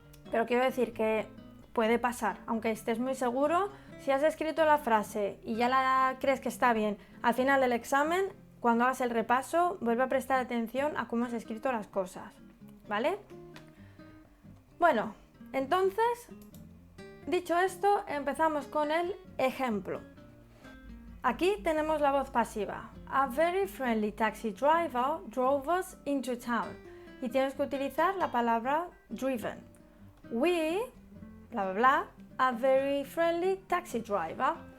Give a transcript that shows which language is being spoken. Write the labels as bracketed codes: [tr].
[es] Pero quiero decir que puede pasar, aunque estés muy seguro, si has escrito la frase y ya la crees que está bien, al final del examen, cuando hagas el repaso, vuelve a prestar atención a cómo has escrito las cosas, ¿vale? Bueno, entonces, dicho esto, empezamos con el ejemplo. Aquí tenemos la voz pasiva. [en] A very friendly taxi driver drove us into town. [es] Y tienes que utilizar la palabra driven. [en] We, bla bla bla, a very friendly taxi driver.